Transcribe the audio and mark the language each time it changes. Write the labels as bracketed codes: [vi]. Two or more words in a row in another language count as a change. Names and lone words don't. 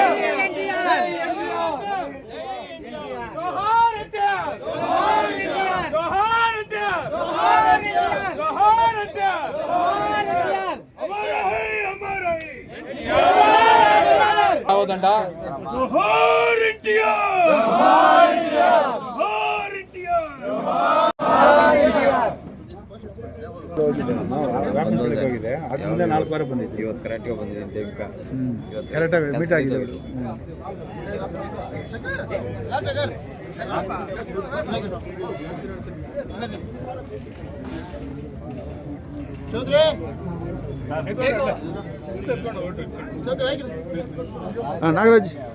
[te] జోహార్ ఇండియా, జోహార్ ఇండియా, జోహార్ ఇండియా, జోహార్ ఇండియా, జోహార్ ఇండియా, జోహార్ ఇండియా. [hi] अमर है, अमर है एनटीआर. [te] అవదండా జోహార్ ఇండియా, జోహార్ ఇండియా, జోహార్ ఇండియా, జోహార్ ఇండియా. [kn] ಹೋಗಿದೆ ಅದು ಮುಂದೆ 4 ವಾರ ಬಂದಿತ್ತು. ಇವತ್ತು ಕರೆಕ್ಟಾಗಿ ಬಂದಿದೆ. ಕರೆಕ್ಟಾಗಿ ಮೀಟ್ ಆಗಿದೆ. [te] నాగరాజ్